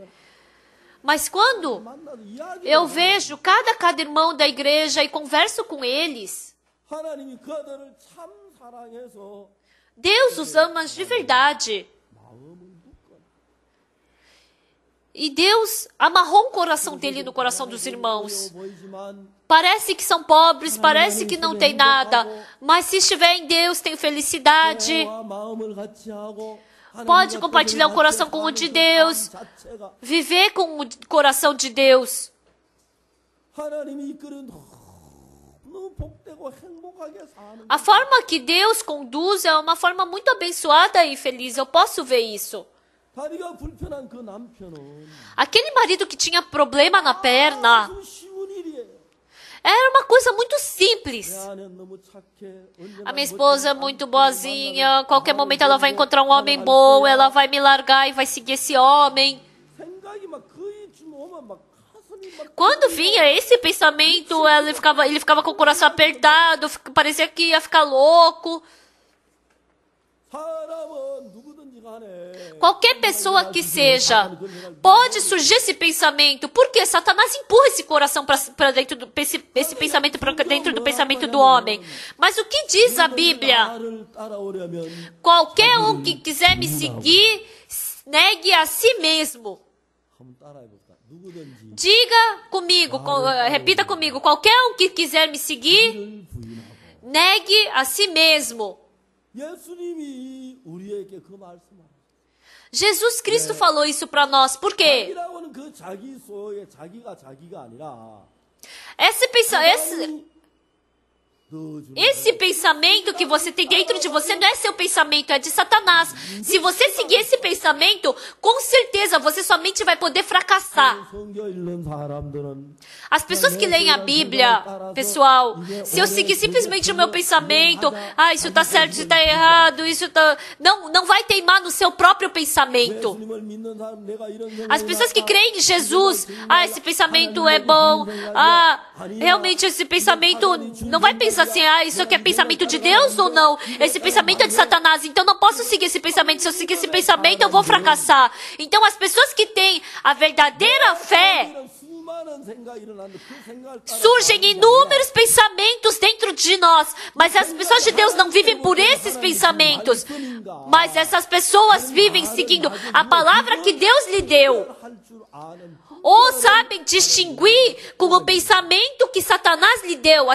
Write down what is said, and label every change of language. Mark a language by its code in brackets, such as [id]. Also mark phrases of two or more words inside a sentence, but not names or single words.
[pt] Mas quando eu vejo cada irmão da igreja e converso com eles, Deus os ama de verdade. E Deus amarrou o coração dele no coração dos irmãos. [ko] 보이지만 [pt] Parece que são pobres, parece que não tem nada, mas se estiver em Deus tem felicidade. [ko] 대화 마음을 같이 하고 [pt] Pode [ko] 하나님과 [pt] compartilhar o coração com o de Deus, [ko] 자체가 [pt] viver com o coração de Deus. [ko] 하나님이 이끄는 너무 복되고 행복하게 사는 [pt] A forma que Deus conduz é uma forma muito abençoada e feliz. Eu posso ver isso. [ko] 다리가 불편한 그 남편은 [pt] Aquele marido que tinha problema na perna, [ko] 아주 쉬운 일이에요. [pt] era uma coisa muito simples. [ko] 내 아내는 너무 착해. [pt] A minha esposa é muito boazinha, qualquer momento ela vai encontrar um homem bom, ela vai me largar e vai seguir esse homem. [ko] 생각이 막 거의 좀 오면 막 가슴이 막 [pt] Quando vinha esse pensamento, ele ficava com o coração apertado, parecia que ia ficar louco. [ko] 사람은 누구든지 간에 [pt] Qualquer pessoa que seja, pode surgir esse pensamento. Por quê? Satanás empurra esse coração para dentro do esse pensamento para dentro do pensamento do homem. Mas o que diz a Bíblia? [ko] 나를 따라오려면 [pt] Qualquer um que quiser me seguir, negue a si mesmo. [ko] 한번 따라해 볼까? 누구든지 [pt] Diga comigo, repita comigo. Qualquer um que quiser me seguir, [ko] 를 부인하고 [pt] negue a si mesmo. [ko] 예수님이 우리에게 그 말씀을 [pt] Jesus Cristo falou isso para nós. Por quê? [ko] 자기라고는 그 자기 소유의 자기가 아니라 [pt] Esse pensamento que você tem dentro de você não é seu pensamento, é de Satanás. Se você seguir esse pensamento, com certeza você somente vai poder fracassar. [ko] 성경 읽는 사람들은 [pt] As pessoas que leem a Bíblia, pessoal, se eu seguir simplesmente o meu pensamento, isso tá certo, isso tá errado, isso tá... Não vai teimar no seu próprio pensamento. [ko] 예수님을 믿는 사람 내가 이런 [pt] As pessoas que creem em Jesus, esse pensamento é bom, realmente esse pensamento, não vai pensar assim, isso aqui é pensamento de Deus ou não? Esse pensamento é de Satanás, então não posso seguir esse pensamento. Se eu seguir esse pensamento, eu vou fracassar. Então as pessoas que têm a verdadeira fé, surgem inúmeros pensamentos dentro de nós, mas as pessoas de Deus não vivem por esses pensamentos, mas essas pessoas vivem seguindo a palavra que Deus lhe deu, ou sabem distinguir com o pensamento que Satanás lhe deu.